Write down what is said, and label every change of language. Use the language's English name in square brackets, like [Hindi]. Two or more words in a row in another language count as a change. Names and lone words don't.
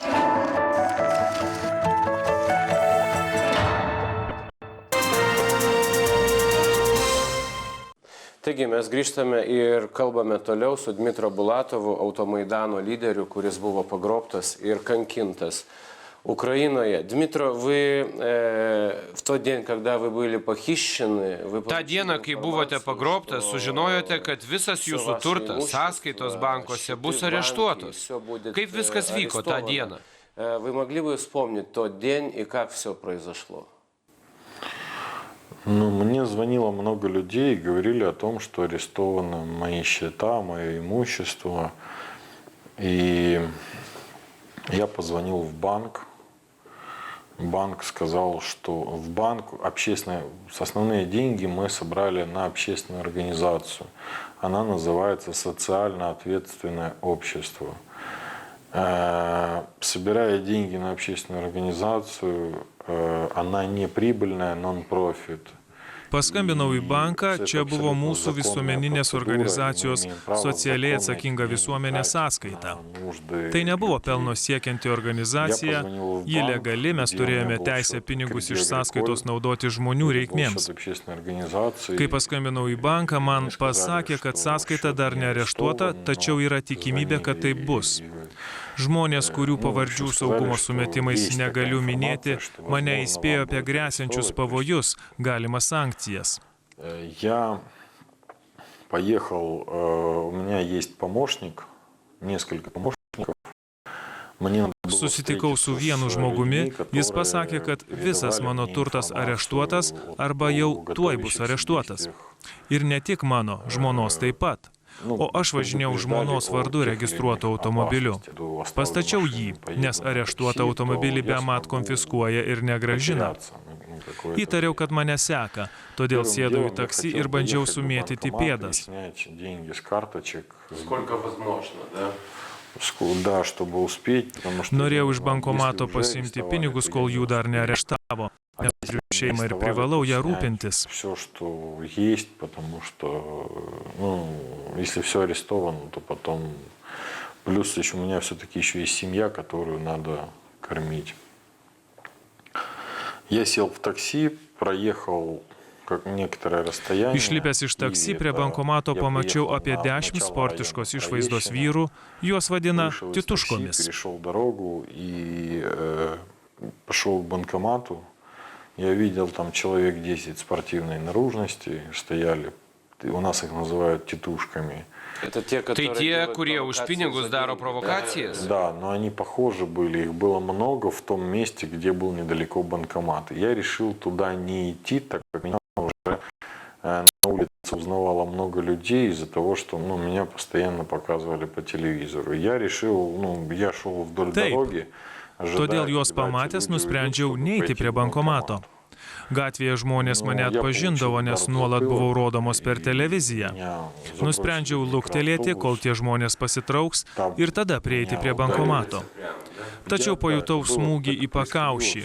[Lithuanian] Taigi mes grįžtame ir kalbame toliau su Dmitro Bulatovu, Automaidano lyderiu, kuris buvo pagrobtas ir kankintas Украине. [Russian] Дмитро, вы в тот день, когда вы были похищены... [Lithuanian] Ta diena, kai buvote pagrobtas, sužinojote, kad visas jūsų turtas, sąskaitos bankuose bus areštuotos. Kaip viskas vyko tą dieną? [Russian] Вы могли бы вспомнить тот день и как все произошло? Ну, мне звонило много людей и говорили о том, что арестованы мои счета, мое имущество. И я позвонил в банк. Банк сказал, что в банк основные деньги мы собрали на общественную организацию. Она называется «Социально ответственное общество». Собирая деньги на общественную организацию, она не прибыльная, нон-профит. [Lithuanian] Paskambinau į banką, čia buvo mūsų visuomeninės organizacijos socialiai atsakinga visuomenė sąskaita. Tai nebuvo pelno siekianti organizacija, ji legali, mes turėjome teisę pinigus iš sąskaitos naudoti žmonių reikmėms. Kai paskambinau į banką, man pasakė, kad sąskaita dar neareštuota, tačiau yra tikimybė, kad taip bus. Žmonės, kurių pavardžių saugumo sumetimais negaliu minėti, mane įspėjo apie grėsiančius pavojus, galimas sankcijas. [Russian] Я поехал, у меня есть помощник, несколько помощников. [Lithuanian] Susitikau su vienu žmogumi, jis pasakė, kad visas mano turtas areštuotas arba jau tuoj bus areštuotas. Ir ne tik mano, žmonos taip pat. O aš važinėjau žmonos vardu registruotu automobiliu. Pastačiau jį, nes areštuotą automobilį bemat konfiskuoja ir negrąžina. Įtariau, kad mane seka, todėl sėdau į taksi ir bandžiau sumėtyti pėdas. Norėjau iš bankomato pasiimti pinigus, kol jų dar neareštavo. Nes turiu šeimą ir privalau ją rūpintis. [Russian] Все, что есть, потому что, если все арестовано, то потом... Плюс еще у меня все-таки еще есть семья, которую надо кормить. Я сел в такси, проехал как некоторое расстояние. [Lithuanian] Išlipęs iš taksi prie bankomato pamačiau apie 10 sportiškos išvaizdos vyrų, juos vadina tituškomis. [Russian] Перешел дорогу и пошел к банкомату. Я видел там человек 10 спортивной наружности, стояли, у нас их называют титушками. [Lithuanian] Tai tie, kurie už pinigus daro provokacijas? [Russian] Да, но они похожи были, их было много в том месте, где был недалеко банкомат. Я решил туда не идти, так как меня уже на улице узнавало много людей из-за того, что меня постоянно показывали по телевизору. Я решил, я шел вдоль дороги. [Lithuanian] Todėl juos pamatęs nusprendžiau neiti prie bankomato. Gatvėje žmonės mane atpažindavo, nes nuolat buvau rodomos per televiziją. Nusprendžiau luktelėti, kol tie žmonės pasitrauks ir tada prieiti prie bankomato. Tačiau pajutau smūgį į pakaušį.